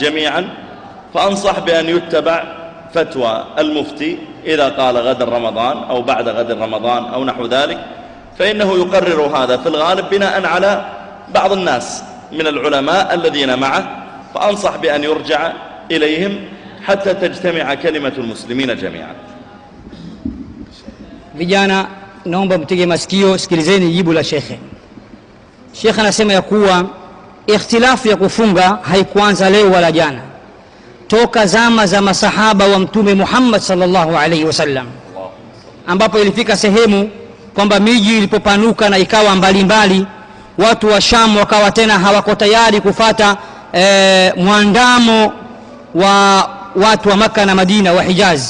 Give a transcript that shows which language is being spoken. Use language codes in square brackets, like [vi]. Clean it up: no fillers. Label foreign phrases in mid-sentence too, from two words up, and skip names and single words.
[ar] جميعا، فأنصح بأن يتبع فتوى المفتي إذا قال غد رمضان أو بعد غد رمضان أو نحو ذلك، فإنه يقرر هذا في الغالب بناء على بعض الناس من العلماء الذين معه، فأنصح بأن يرجع إليهم حتى تجتمع كلمة المسلمين جميعا. [sw] Vijana naomba mtege masikio, sikilizeni jibu la shekhe. Shekhe anasema ya kuwa ikhtilafu ya kufunga haikuanza leo wala jana, toka zama za masahaba wa Mtume Muhammad [ar] صلى الله عليه وسلم, [sw] ambapo ilifika sehemu kwamba miji ilipopanuka na ikawa mbalimbali, watu wa Sham wakawa tena hawako tayari kufata muandamo wa watu wa Maka na Madina wa Hijaz.